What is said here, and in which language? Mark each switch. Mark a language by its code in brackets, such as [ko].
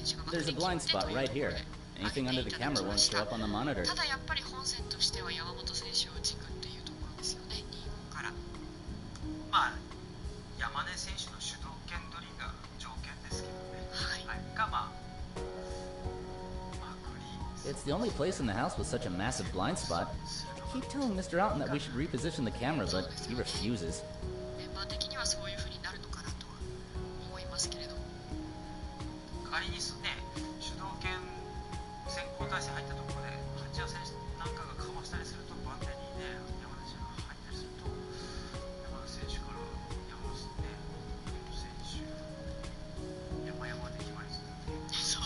[en] There's a blind spot right here. Anything under the camera won't show up on the monitor. [ja] ただやっぱり本線としては山本選手を軸っていうところですよね。 2からまあ山根選手の主導権取りが条件ですけどね。はい。がまあグリーン。 [en] It's the only place in the house with such a massive blind spot. I keep telling Mr. Alton that we should reposition the camera, but he refuses. [ja] メンバー的にはそういう風になるのかなとは思いますけれども。仮にね主導権先行体制入ったところで八谷選手なんかがかわしたりすると番手にね山根選手が入ったりすると山根選手から山根選手山々で決まりそう